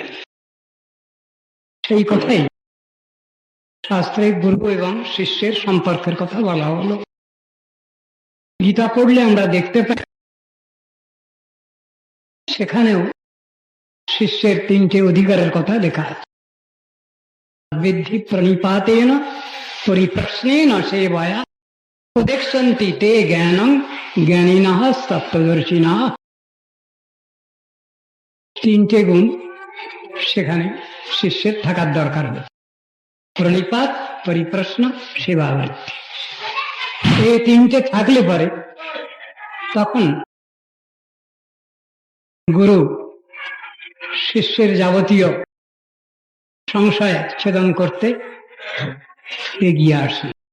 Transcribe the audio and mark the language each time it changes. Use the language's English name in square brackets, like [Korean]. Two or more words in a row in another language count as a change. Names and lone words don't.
[Bangla] সেই কথাই শাস্ত্রে গুরু এবং শিষ্যের সম্পর্কের কথা বলা হলো। গীতা পড়লে আমরা দেখতে পাই সেখানেও শিষ্যের তিনটে অধিকারের কথা লেখা আছে। [Sanskrit] বিদ্ধি প্রণিপাতেন পরিপ্রশ্নেন সেবায়া উপদেক্ষন্তি তে জ্ঞানং জ্ঞানিনঃ তত্ত্বদর্শিনঃ। [Bangla] তিনটে গুণ সেখানে শিষ্যের থাকার দরকার হবে। প্রণিপাত, পরিপ্রশ্ন, সেবাবৃত্তি। এই তিনটে থাকলে পরে তখন গুরু শিষ্যের যাবতীয় সংশয় ছেদন করতে এগিয়ে আসে।